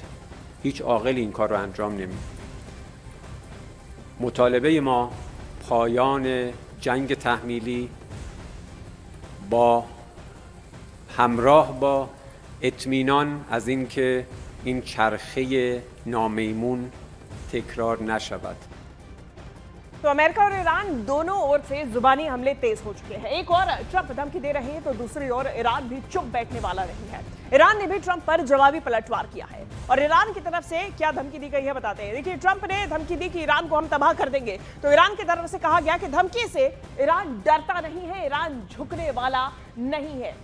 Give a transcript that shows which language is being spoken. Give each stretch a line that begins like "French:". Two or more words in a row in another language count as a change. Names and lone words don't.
Persian: هیچ عاقلی این کار رو انجام نمیده. مطالبه ما پایان جنگ تحمیلی با همراه با اطمینان از اینکه این چرخه نامیمون تکرار نشود.
Hindi: तो अमेरिका और ईरान दोनों ओर से जुबानी हमले तेज हो चुके हैं। एक और ट्रंप धमकी दे रहे हैं तो दूसरी ओर ईरान भी चुप बैठने वाला नहीं है। ईरान ने भी ट्रंप पर जवाबी पलटवार किया है और ईरान की तरफ से क्या धमकी दी गई है बताते हैं। देखिए, ट्रंप ने धमकी दी कि ईरान को हम तबाह कर देंगे, तो ईरान की तरफ से कहा गया कि धमकी से ईरान डरता नहीं है, ईरान झुकने वाला नहीं है।